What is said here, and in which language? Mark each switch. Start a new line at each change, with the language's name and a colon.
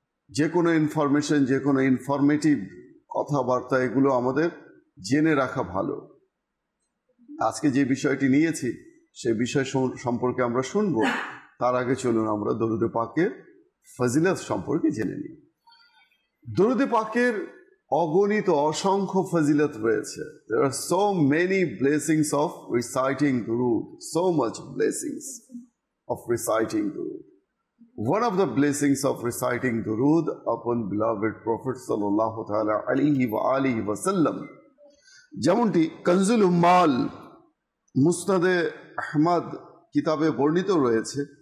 Bangla: যে কোনো ইনফরমেশন, যে কোনো ইনফরমেটিভ কথাবার্তা, এগুলো আমাদের জেনে রাখা ভালো। আজকে যে বিষয়টি নিয়েছি সেই বিষয় সম্পর্কে আমরা শুনব, তার আগে চলুন আমরা দরুদে পাকের ফজিলত সম্পর্কে জেনে নিই। দরুদে পাকের অগণিত অসংখ্য ফজিলত রয়েছে।
English: There are so many blessings of reciting Durud, so much blessings of reciting Durud. One of the blessings of reciting Durud upon beloved Prophet
Arabic: sallallahu ta'ala alayhi wa alihi wa sallam,
Bangla: যেমনটি কনজুল উম্মাল মুসনাদে আহমদ কিতাবে বর্ণিত রয়েছে,